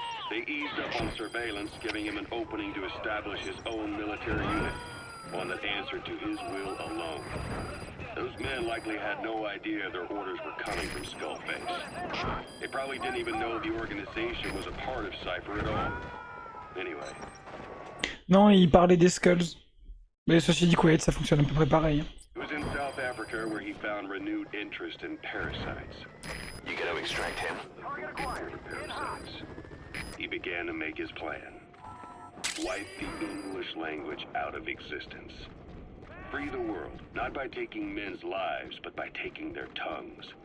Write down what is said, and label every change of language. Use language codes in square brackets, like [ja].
[en] They eased up on surveillance, giving him an opening to establish his own military unit, one that answered to his will alone. Those men likely had no idea their orders were coming from Skullface. They probably didn't even know the organization was a part of Cypher at all. Anyway. [fr] Non, il parlait des skulls. Mais ceci dit, Kuwait, ça fonctionne à peu près pareil. [en] It was in South Africa where he found renewed interest in parasites. You gotta extract him. Parasites. He began to make his plan. Wipe the English language out of existence. Free the world, not by taking men's lives, but by taking their tongues.